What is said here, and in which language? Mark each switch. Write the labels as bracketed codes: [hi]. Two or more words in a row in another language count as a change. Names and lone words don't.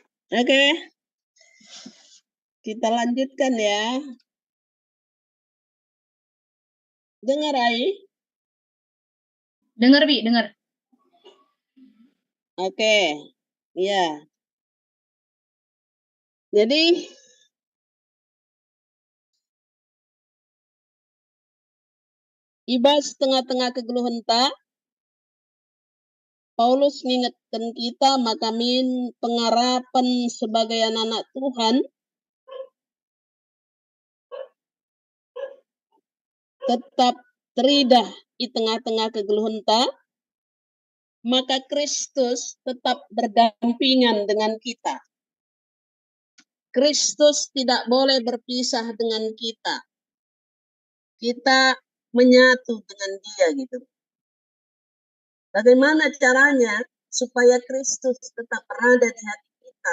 [id] Oke, kita lanjutkan ya. Dengar Ai? Dengar, Bi, dengar. Oke, ya. Jadi iba setengah-tengah kegeluhan tak, Paulus mengingatkan kita maka pengharapan sebagai anak-anak Tuhan tetap teridah di tengah-tengah kegeluhan tak, maka Kristus tetap berdampingan dengan kita. Kristus tidak boleh berpisah dengan kita. Kita menyatu dengan Dia gitu. Bagaimana caranya supaya Kristus tetap berada di hati kita?